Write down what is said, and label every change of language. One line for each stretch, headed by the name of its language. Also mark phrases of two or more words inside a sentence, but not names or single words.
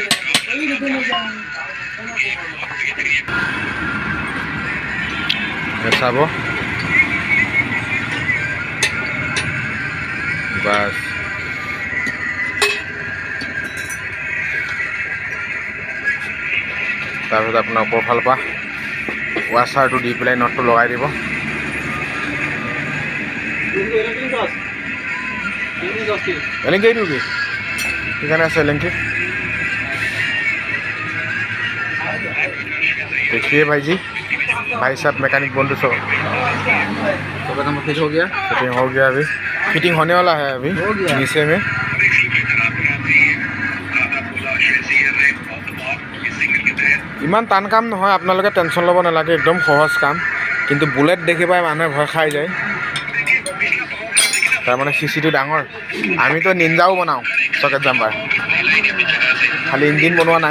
Assamese: চাব, বাছ তাৰপিছত আপোনাৰ ওপৰ ফালৰ পৰা ৱাছাৰটো দি পেলাই নটটো লগাই দিব। এলেংকি এইটো কি সেইকাৰণে আছে এলেংকি।
Hindi: देखिए भाई साहब मैकेनिक बंधु सब फिटिंग हो गया अभी फिटिंग होने वाला है अभी नीचे में।
Assamese: ইমান টান কাম নহয়, আপোনালোকে টেনশ্যন ল'ব নালাগে, একদম সহজ কাম। কিন্তু বুলেট দেখি পাই মানুহে ভয় খাই যায়, তাৰমানে চিচিটো ডাঙৰ। আমিতো নিঞ্জাও বনাওঁ
English: socket jumper,
Assamese: খালি ইঞ্জিন বনোৱা নাই।